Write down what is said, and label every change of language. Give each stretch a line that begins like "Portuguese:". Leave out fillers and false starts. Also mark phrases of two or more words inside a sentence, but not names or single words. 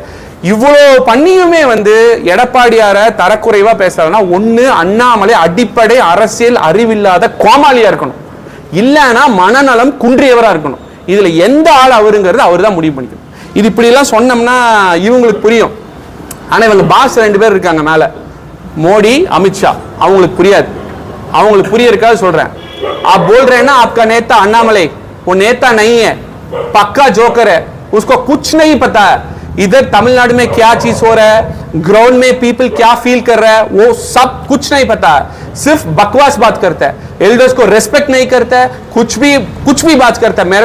Tamil: இவ்வளோ பண்ணியுமே வந்து எடப்பாடியார தரக்குறைவா பேசுறாருன்னா ஒண்ணு அண்ணாமலை அடிப்படை அரசியல் அறிவில்லாத கோமாளியா இருக்கணும், இல்லைன்னா மனநலம் குன்றியவரா இருக்கணும். இதுல எந்த ஆள் அவருங்கிறது அவர் தான் முடிவு பண்ணிக்கணும். இது இப்படி எல்லாம் சொன்னோம்னா இவங்களுக்கு புரியும். ஆனா இவங்க பாஸ் 2 பேர் இருக்காங்க மேல, மோடி அமித்ஷா, அவங்களுக்கு புரியாது. அவங்களுக்கு புரியறதுக்காக சொல்றேன்.
Hindi: आप बोल रहे हैं ना आपका नेता अन्नामले, वो नेता नहीं है, पक्का जोकर है, उसको कुछ नहीं पता है इधर तमिलनाडु में क्या चीज हो रहा है, ग्राउंड में पीपल क्या फील कर रहा है, वो सब कुछ नहीं पता है. सिर्फ बकवास बात करता है, एल्डर्स को रेस्पेक्ट नहीं करता है, कुछ भी बात करता है.